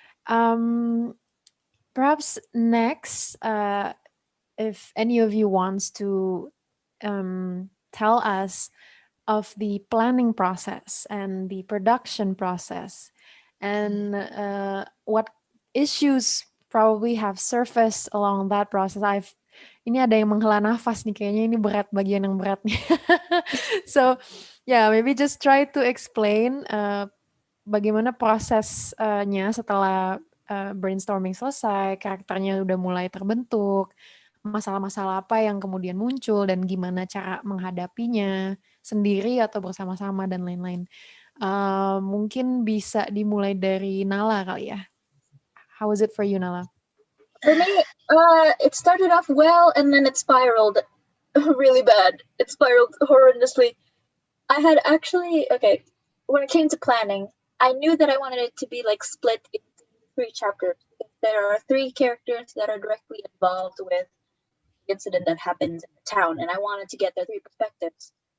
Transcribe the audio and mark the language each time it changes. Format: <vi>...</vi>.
<en>um Perhaps next, if any of you wants to tell us of the planning process and the production process, and what issues probably have surfaced along that process.</en> <id>Ini ada yang menghela nafas nih, kayaknya ini berat, bagian yang berat nih.</id> <en>So yeah, maybe just try to explain</en> <id>bagaimana prosesnya setelah brainstorming selesai, karakternya udah mulai terbentuk, masalah-masalah apa yang kemudian muncul, dan gimana cara menghadapinya sendiri atau bersama-sama, dan lain-lain. Mungkin bisa dimulai dari Nala kali ya.</id> <en>How was it for you, Nala? For me, it started off well and then it spiraled really bad. It spiraled horrendously. I had actually, okay, when it came to planning, I knew that I wanted it to be like split into 3 chapters. There are 3 characters that are directly involved with the incident that happens in the town, and I wanted to get their 3 perspectives.</en>